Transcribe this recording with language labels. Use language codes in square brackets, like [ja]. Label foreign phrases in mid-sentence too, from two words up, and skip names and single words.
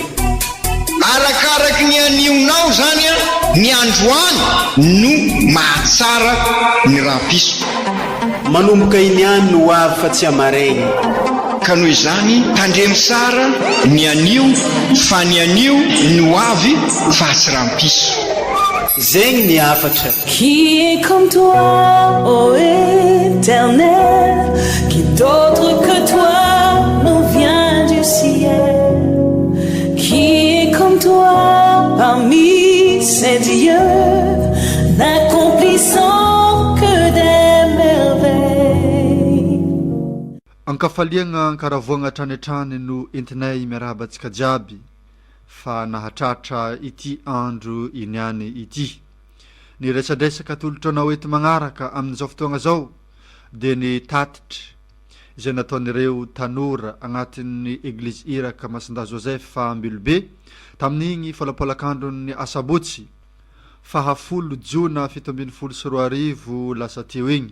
[mg] Arakaraky ny anionao zany ny androany no mahatsara ny rampiso. Manomboka iniany no ho avy fa tsy amaraigny. Ka noho izany tandremy sara ny anio fa ny anio ny ho avy fa tsy rampiso. Zegny ny afatra. [fr] Qui est comme toi, ô Éternel, qui d'autre que toi nous vient du ciel? Qui est comme toi parmi ces dieux, n'accomplissant que des merveilles? [mg] Ankafaliagna ankaravoagna tranitrany no entinay miarahabantsika jiaby fa nahatratra ity andro iniany ity. Ny resadresaka atolotranao eto magnaraka amin'izao fotoagna zao dia ny tatitra izay nataon'ireo tanora agnatin'ny eglizy iraka Masinda Joseph Ambilobe tamin'igny falapolakandron'ny asabotsy 10 Jona 17 lasa teo igny.